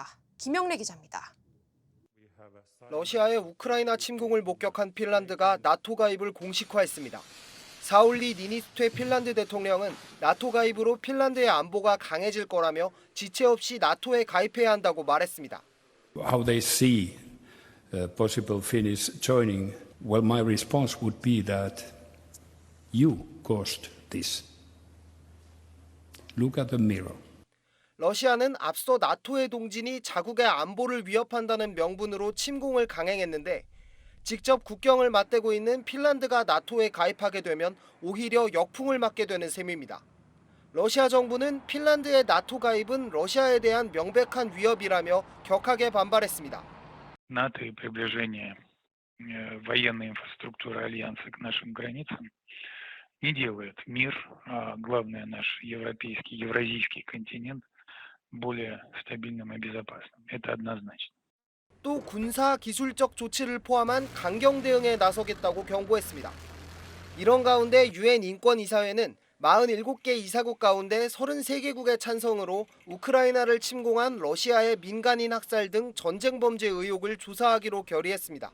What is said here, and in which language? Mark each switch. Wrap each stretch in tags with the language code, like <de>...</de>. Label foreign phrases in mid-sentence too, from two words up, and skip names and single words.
<ko>김영래 기자입니다. 러시아의 우크라이나 침공을 목격한 핀란드가 나토 가입을 공식화했습니다. 사울리 니니스퇴 핀란드 대통령은 나토 가입으로 핀란드의 안보가 강해질 거라며 지체 없이 나토에 가입해야 한다고 말했습니다.</ko> <en>How they see possible Finnish joining? Well, my response would be that you caused this. Look at the mirror.</en> <ko>러시아는 앞서 나토의 동진이 자국의 안보를 위협한다는 명분으로 침공을 강행했는데 직접 국경을 맞대고 있는 핀란드가 나토에 가입하게 되면 오히려 역풍을 맞게 되는 셈입니다. 러시아 정부는 핀란드의 나토 가입은 러시아에 대한 명백한 위협이라며 격하게 반발했습니다.</ko> <ru>НАТО и приближение военной инфраструктуры альянса к нашим границам не делает мир, а главное наш европейский, евразийский континент более стабильным и безопасным. Это однозначно.</ru> <ko>또 군사 기술적 조치를 포함한 강경 대응에 나서겠다고 경고했습니다. 이런 가운데 유엔 인권이사회는 47개 이사국 가운데 33개국의 찬성으로 우크라이나를 침공한 러시아의 민간인 학살 등 전쟁 범죄 의혹을 조사하기로 결의했습니다.</ko>